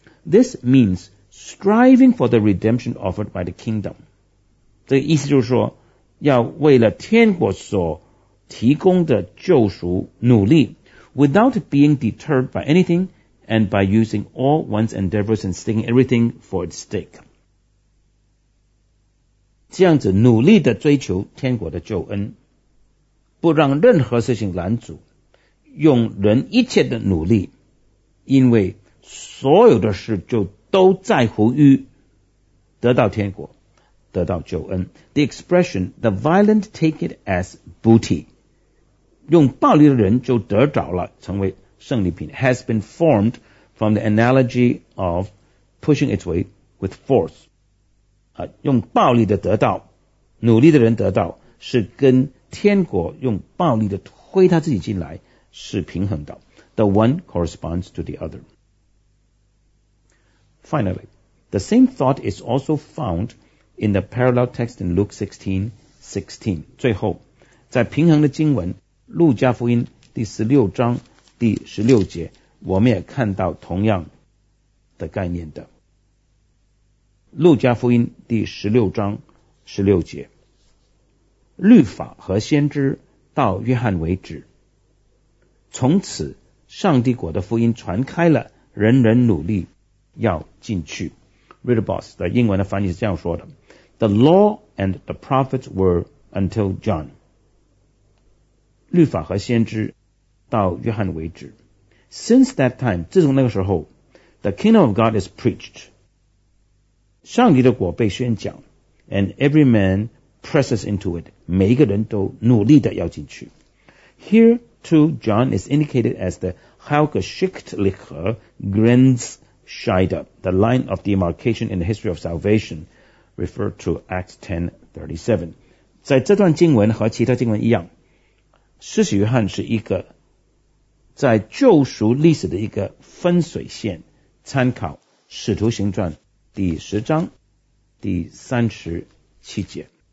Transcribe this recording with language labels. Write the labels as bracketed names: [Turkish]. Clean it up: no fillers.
[English] This means striving for the redemption offered by the kingdom. [Chinese] 这个意思就是说要为了天国所提供的救赎努力， [English] without being deterred by anything and by using all one's endeavors and sticking everything for its sake. [Chinese] 这样子努力的追求天国的救恩，不让任何事情拦阻，用人一切的努力，因为所有的事就都在乎于得到天国，得到救恩。 [English] The expression, the violent take it as booty. [Chinese] 用暴力的人就得着了，成为胜利品， [English] has been formed from the analogy of pushing its way with force. [Chinese] 用暴力的得到，努力的人得到，是跟天国用暴力的推他自己进来是平衡的。 [English] The one corresponds to the other. Finally, The same thought is also found in the parallel text in Luke 16:16. [Chinese] 最后，在平衡的经文《路加福音》第十六章第十六节，我们也看到同样的概念的。 《路加福音》第十六章十六节，律法和先知到约翰为止，从此上帝国的福音传开了，人人努力要进去。 [English] Riddleboss [Chinese] 的英文的翻译是这样说的 [English] The law and the prophets were until John [Chinese] 律法和先知到约翰为止 [English] Since that time [Chinese] 自从那个时候 [English] The kingdom of God is preached [Chinese] 上帝的国被宣讲 [English] And every man presses into it [Chinese] 每一个人都努力的要进去 [English] Here too John is indicated as the Heilgeschichtliche Grenz Scheider, the line of demarcation in the history of salvation, referred to Acts 10:37. [Chinese] 在这段经文和其他经文一样，施洗约翰是一个在救赎历史的一个分水线。参考《使徒行传》第十章第三十七节。